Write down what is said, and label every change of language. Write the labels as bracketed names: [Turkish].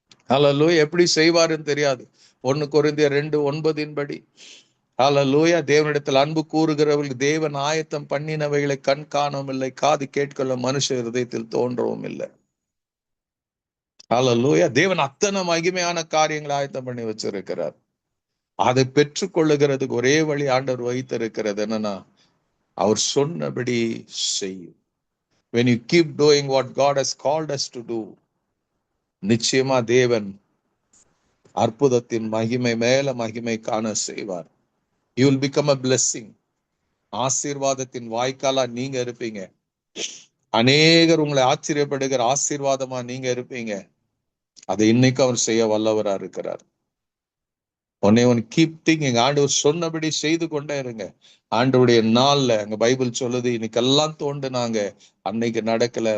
[Tamil] ஹல்லேலூயா, எப்படி செய்வாருன்னு தெரியாது. 1 கொரிந்தியர் 2:9 படி ஹல்லேலூயா, தேவனிடத்தில் அன்பு கூறுகிறவர்களுக்கு தேவன் ஆயத்தம் பண்ணினவைகளை கண் காணவும் இல்லை, காது கேட்கல, மனுஷ இருதயத்தில் தோன்றவும் இல்லை. ஹல்லேலூயா, தேவன் அத்தனை மகிமையான காரியங்களை ஆயத்தம் பண்ணி வச்சிருக்கிறார். அதை பெற்றுக்கொள்ளுகிறதுக்கு ஒரே வழி ஆண்டவர் வைத்திருக்கிறது என்னன்னா, அவர் சொன்னபடி செய்யும். [English] When you keep doing what God has called us to do, [Tamil] நிச்சயமா தேவன் அற்புதத்தின் மகிமை மேல மகிமை காண செய்வார். [English] You will become a blessing. [Tamil] ஆசீர்வாதத்தின் வாய்க்காலா நீங்க இருப்பீங்க. அநேகர் உங்களை ஆச்சரியப்படுகிற ஆசீர்வாதமா நீங்க இருப்பீங்க. அதை இன்னைக்கு அவர் செய்ய வல்லவரா இருக்கிறார். ஒன்னு [English] Keep thinking. [Tamil] ஆண்டவர் சொன்னபடி செய்து கொண்டே இருங்க. ஆண்டவருடைய நாள்ல அங்க பைபிள் சொல்லுது, இன்னைக்கெல்லாம் தோண்டுனாங்க, அன்னைக்கு நடக்கல.